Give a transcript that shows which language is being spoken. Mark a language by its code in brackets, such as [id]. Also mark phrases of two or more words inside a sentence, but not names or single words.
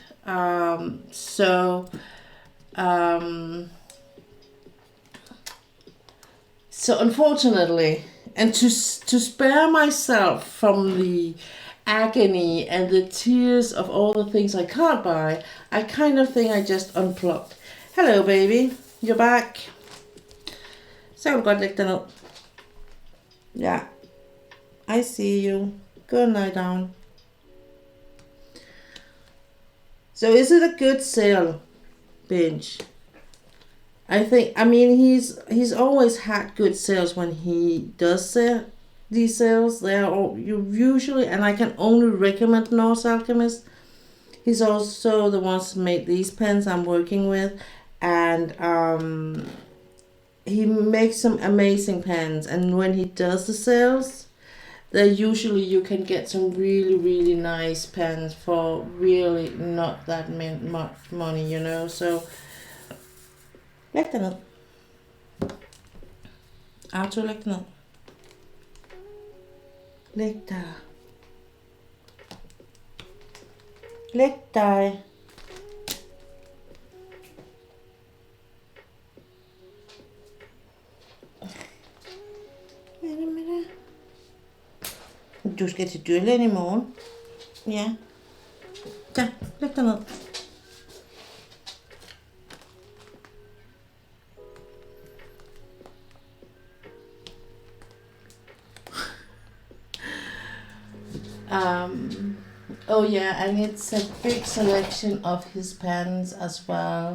[en] So unfortunately, and to spare myself from the agony and the tears of all the things I can't buy, I kind of think I just unplugged. Hello baby, you're back. [da] Så kan du godt lægge dig ned. Ja, [en] I see you. Go and lie down. So is it a good sale, binge? I mean, he's always had good sales when he does these sales. They are all, you usually, and I can only recommend North Alchemist. He's also the ones who made these pens I'm working with, and he makes some amazing pens. And when he does the sales, usually you can get some really, really nice pens for really not that much money, you know. [da] So læg dig ned. Arthur, læg dig ned. Læg dig. Læg dig. Hvad er det med det? Du skal til dyrlægen i morgen. Ja. Så, læg dig ned. [en] Oh yeah, and it's a big selection of his pens as well.